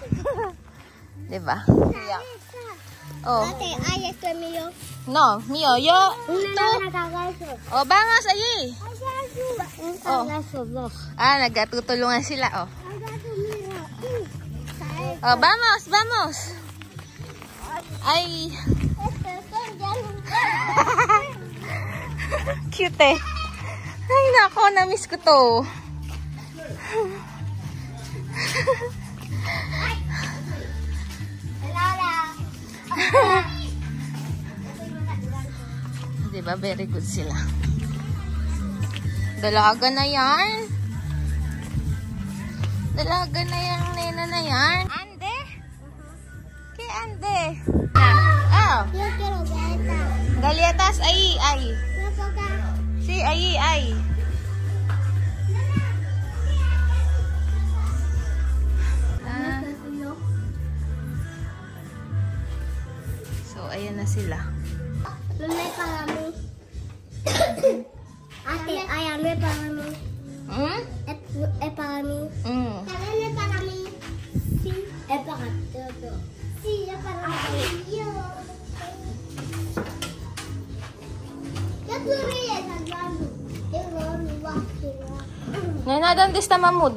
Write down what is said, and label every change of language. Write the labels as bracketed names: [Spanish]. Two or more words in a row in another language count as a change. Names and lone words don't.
[Filipino] Diba? Yeah. Oh. [Spanish] Ay, esto es mío. No, mío. Yo. Tú. Oh, vamos allí. Oh. [Filipino] Nagkatutulungan sila. Oh. Oh, [Spanish] vamos, vamos. [Filipino] Ay. Cute eh. Ay, nako. Na-miss ko to. Diba? [English] Very good [Filipino] sila. Dalaga na yan. Dalaga na yan, nena na yan. [Spanish] Ande? ¿Qué ande? Oh. Yo quiero galletas. Galletas, ahí, ahí. No toca. Sí, ahí, ahí. [Filipino] So, ayan na sila. [Spanish] Lume para mí. Ate, ay, lume para mí. Hmm? Es para mí. También es para mí. Sí. Es para todo. Sí, es para mí. Yo te ríes, Alvaro. Nena, ¿dónde está Mahmoud?